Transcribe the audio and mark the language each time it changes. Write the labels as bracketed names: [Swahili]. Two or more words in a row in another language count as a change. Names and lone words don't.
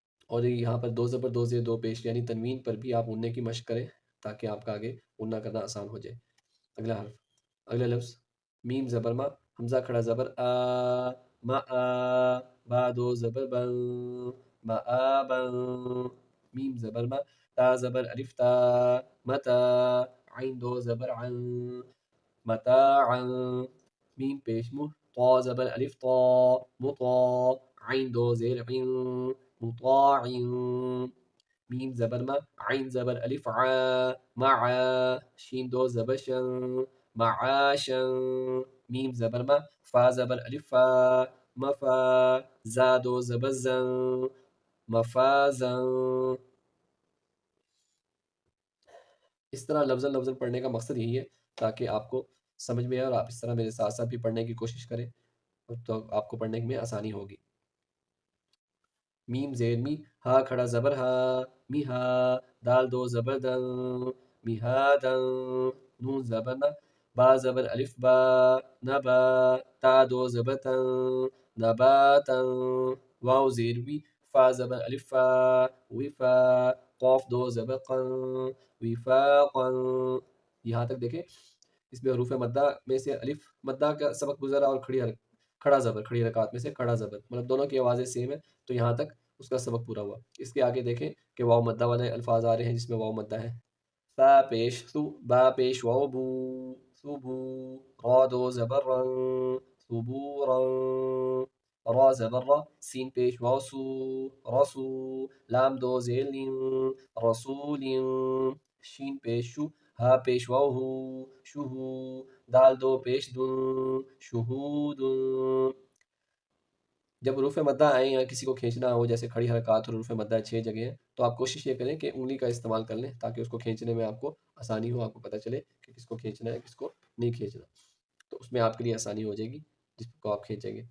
[Urdu] اور یہاں پر دو زبر دو زیر دو پیش یعنی تنوین پر بھی آپ اڑنے کی مشق کریں تاکہ آپ کا آگے اڑنا کرنا آسان ہو جائے. اگلا حرف، اگلا لفظ میم زبر ما، حمزہ کھڑا زبر آ، ما آ، با دو زبر بن، ما آ بن، میم زبر ما، تا زبر الف تا، متا، عین دو زبر عن، متاعا، میم پیش مو، طا زبر الف طا، مطا، عین دو زیر عن، مطاع، میم زبر ما، عین زبر الف ع، مع، شین دو زبر شن، معاشا، میم زبر ما، فا زبر الف فا، مفا، زا دو زبر زن، مفازا. اس طرح لفظ لفظ پڑھنے کا مقصد یہی ہے تاکہ آپ کو سمجھ میں آئے اور آپ اس طرح میرے ساتھ ساتھ بھی پڑھنے کی کوشش کریں تو آپ کو پڑھنے میں آسانی ہوگی. میم زیر می، ہا کھڑا زبر ہا، می ہا، دال دو زبر دن، می ہا دن، نون زبر نا، با زبر الف با، نبا، تا دو زبر تن، نباتن، واو زیر وی، فا زبر الف فا، وفا، قوف دو زبر قن، وفاقا. یہاں تک دیکھیں اس میں حروف مدہ میں سے الف مدہ کا سبق گزرا اور کھڑا زبر کھڑی حرکات میں سے کھڑا زبر، مطلب دونوں کی آوازیں سیم ہے تو یہاں تک اس کا سبق پورا ہوا. اس کے آگے دیکھیں کہ واو مدہ والے الفاظ آ رہے ہیں جس میں واو مدہ ہے. فا پیش سو، با پیش واو بو، صبو، را دو زبر رن، صبورا، را زبر را، سین پیش واو سو، رسو، لام دو زیل لین، رسول، شین پیش شو، ہا پیش واو ہو، شہو، دال دو پیش دن، شہود. جب حروف مدہ آئیں یا کسی کو کھینچنا ہو جیسے کھڑی حرکات اور حروف مدہ 6 جگہ ہیں تو آپ کوشش یہ کریں کہ انگلی کا استعمال کر لیں تاکہ اس کو کھینچنے میں آپ کو آسانی ہو، آپ کو پتہ چلے کہ کس کو کھینچنا ہے کس کو نہیں کھینچنا، تو اس میں آپ کے لیے آسانی ہو جائے گی جس کو آپ کھینچیں گے.